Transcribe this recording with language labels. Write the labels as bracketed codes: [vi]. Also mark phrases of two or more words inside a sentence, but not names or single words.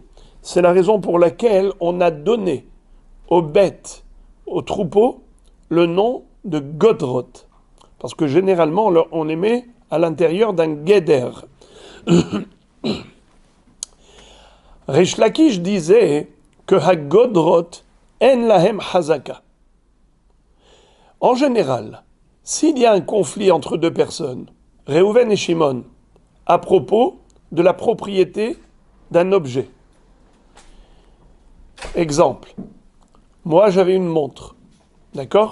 [fr] C'est la raison pour laquelle on a donné aux bêtes, aux troupeaux, le nom de Godrot. Parce que généralement, on les met à l'intérieur d'un guéder. [he] Rish Lakish [fr] disait que [he] הגודרות אין להם חזקה. [fr] En général, s'il y a un conflit entre deux personnes, Reuven et Shimon, à propos de la propriété d'un objet. Exemple, moi j'avais une montre, d'accord?